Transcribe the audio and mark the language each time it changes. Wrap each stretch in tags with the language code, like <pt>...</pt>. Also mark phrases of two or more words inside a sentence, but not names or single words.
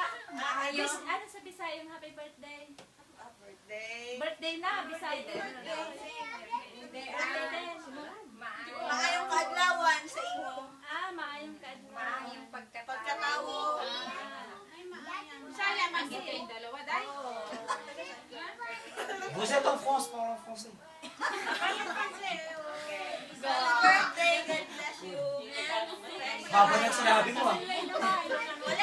<tl>Ano sa Bisaya yung</tl> <en>happy birthday?</en> <tl>Birthday. Birthday na, Bisaya.</tl> <ceb>Maayong kaadlawan sa inyo. Ah, maayong kaadlaw. Maayong pagkatawo.</ceb> <tl>Sana magkita kayong dalawa, dahil.</tl> <fr>Vous êtes en France, parlez en français.</fr> <en>Happy birthday, God bless you.</en> <tl>Haba ng sinabi mo ah.</tl>